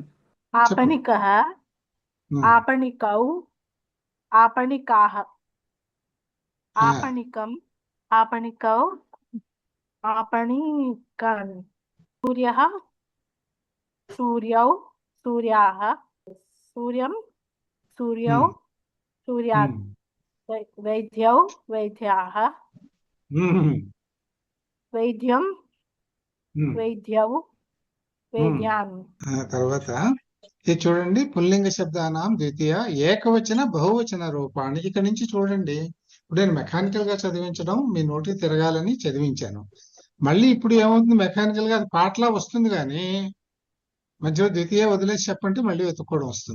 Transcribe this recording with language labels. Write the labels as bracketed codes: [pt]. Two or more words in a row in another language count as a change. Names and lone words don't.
[sa] आपणिकः आपणिकौ आपणिकाः, आपणिकम् आपणिकौ आपणिकान्, सूर्यः सूर्यौ सूर्याः, सूर्यं सूर्यौ सूर्यात्, वैद्यौ वैद्याः, वैद्यं वैद्यौ वैद्यान्. [te] తర్వాత ఇది చూడండి, పుల్లింగ శబ్దానాం ద్వితీయ ఏకవచన బహువచన రూపాన్ని. ఇక్కడ నుంచి చూడండి, ఇప్పుడు నేను మెకానికల్ గా చదివించడం మీ నోటికి తిరగాలని చదివించాను. మళ్ళీ ఇప్పుడు ఏమవుతుంది, మెకానికల్ గా అది పాటలా వస్తుంది, కానీ మధ్యలో ద్వితీయ వదిలేసి చెప్పంటే మళ్ళీ వెతుక్కోవడం వస్తుంది.